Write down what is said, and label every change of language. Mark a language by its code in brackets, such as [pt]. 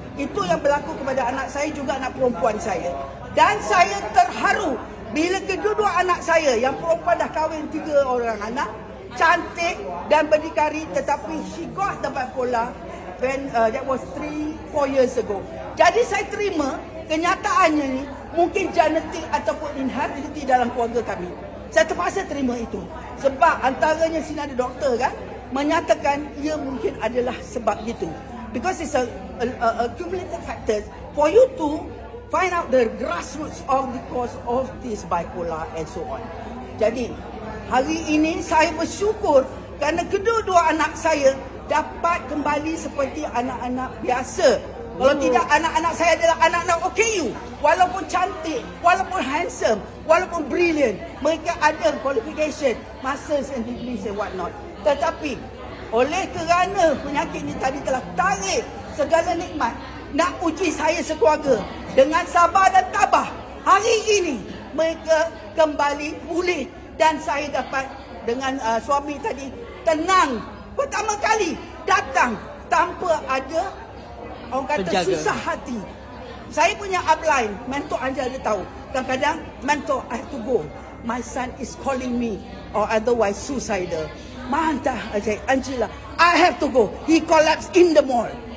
[ms] Itu yang berlaku kepada anak saya, juga anak perempuan saya. Dan saya terharu bila kedua-dua anak saya yang perempuan dah kahwin 3 orang anak, cantik dan berdikari, tetapi [en] she got the bipolar when that was 3-4 years ago. [ms] Jadi saya terima kenyataannya ni mungkin genetik ataupun inheritance dalam keluarga kami. Saya terpaksa terima itu. Sebab antaranya sini ada doktor kan menyatakan ia mungkin adalah sebab itu. [en] Because it's a cumulative factors for you to find out the grassroots of the cause of this bipolar and so on. [ms] Jadi hari ini saya bersyukur kerana kedua-dua anak saya dapat kembali seperti anak-anak biasa. Kalau tidak, anak-anak saya adalah anak-anak OKU. walaupun cantik, [en] walaupun handsome, walaupun brilliant, [ms] mereka ada [en] qualification, masters and degrees and what not. [ms] Tetapi oleh kerana penyakit ini tadi telah tarik segala nikmat, nak uji saya sekeluarga dengan sabar dan tabah, hari ini mereka kembali pulih dan saya dapat dengan suami tadi tenang. Pertama kali datang tanpa ada orang kata penjaga, susah hati. Saya punya upline, mentor Anja dia tahu. Kadang-kadang [en] mentor, I have to go. My son is calling me or otherwise suicidal. Mantah, Angela, I have to go. He collapsed in the mall.